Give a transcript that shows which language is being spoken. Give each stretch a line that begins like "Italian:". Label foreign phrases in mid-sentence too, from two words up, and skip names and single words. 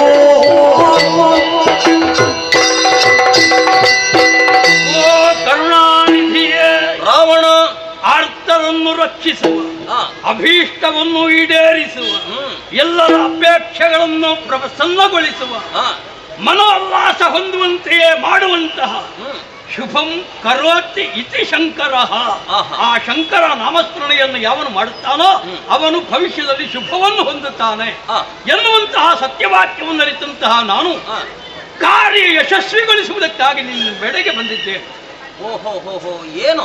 Kannada: ಕರುಣಾನಿಧಿಯೇ ರಾವಣ ಆರ್ತರನ್ನು ರಕ್ಷಿಸುವ ಅಭೀಷ್ಟವನ್ನು ಈಡೇರಿಸುವ ಎಲ್ಲರ ಅಪೇಕ್ಷೆಗಳನ್ನು ಪ್ರಸನ್ನಗೊಳಿಸುವ ಮನೋಲ್ಲಾಸ ಹೊಂದುವಂತೆಯೇ ಮಾಡುವಂತಹ
Sanskrit: ಶುಭಂ ಕರೋತಿ ಇತಿ ಶಂಕರ.
Kannada: ಆ ಶಂಕರ ನಾಮಸ್ಮರಣೆಯನ್ನು ಯಾವನು ಮಾಡುತ್ತಾನೋ ಅವನು ಭವಿಷ್ಯದಲ್ಲಿ ಶುಭವನ್ನು ಹೊಂದುತ್ತಾನೆ ಎನ್ನುವಂತಹ ಸತ್ಯವಾಕ್ಯವನ್ನು ಅರಿತಂತಹ ನಾನು ಕಾರ್ಯ ಯಶಸ್ವಿಗೊಳಿಸುವುದಕ್ಕಾಗಿ ನಿನ್ನ ಬೆಳೆಗೆ ಬಂದಿದ್ದೇನೆ. ಏನು